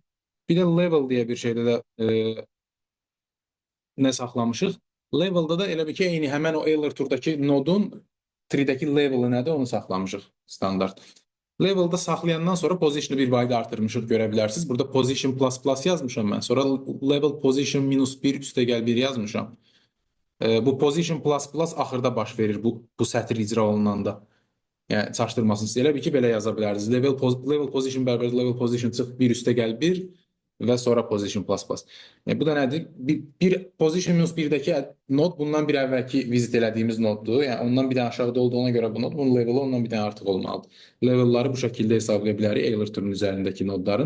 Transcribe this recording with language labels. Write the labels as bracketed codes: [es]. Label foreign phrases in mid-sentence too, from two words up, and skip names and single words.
[az] Bir də level deyə bir şeydə də nə saxlamışıq? Levelda da elə bir ki, eyni həmən o Euler turdakı nodun 3-dəki leveli nədir, onu saxlamışıq standart. Levelda saxlayandan sonra positionu bir bayda artırmışıq, görə bilərsiniz. Burada [en] position plus plus [az] yazmışam mən. Sonra [en] level position minus 1 [az] üstə gəl 1 yazmışam. Bu [en] position plus plus [az] axırda baş verir bu sətr icra olunanda. Yəni çaşdırmasın sizə. Elə bir ki, belə yaza bilərsiniz. [en] Level position [az] bərabər [en] level position [az] çıx 1 üstə gəl 1 və sonra [en] position plus plus. [az] Yəni, bu da nədir? Bir [en] position minus 1-dəki [az] nod bundan bir əvvəlki vizit elədiyimiz noddur. Yəni ondan bir dənə aşağıda olduğuna görə bu nod, bunun leveli ondan bir dənə artıq olmalıdır. Levelləri bu şəkildə hesablaya bilərik Euler turunun üzərindəki nodların.